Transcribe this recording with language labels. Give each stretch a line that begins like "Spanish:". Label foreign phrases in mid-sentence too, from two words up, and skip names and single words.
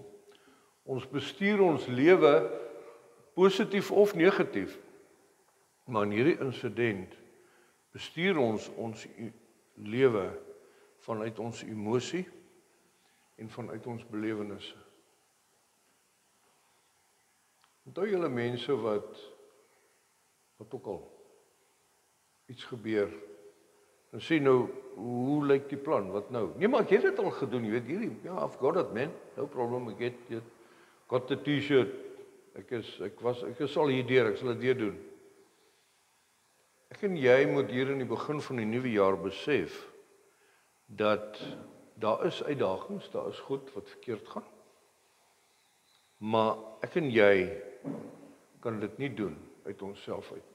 Afrikaans: Ons bestuur ons lewe, positief of negatief, maar in hierdie insident, bestuur ons lewe vanuit ons emosie en vanuit ons belewennisse. Onthou julle mense wat ook al iets gebeur, dan sê nou, hoe lyk die plan, wat nou? Nee, maar ek het dit al gedoen, jy weet hierdie, ja,
English: I've got it, man, no problem,
Afrikaans: ek het
English: got the t-shirt,
Afrikaans: ek is al hierdeur, ek sal dit weer doen. Ek en jy moet hier in die begin van die nuwe jaar besef, dat daar is uitdagings, daar is goed wat verkeerd gaan, maar ek en jy kan dit nie doen uit onsself uit.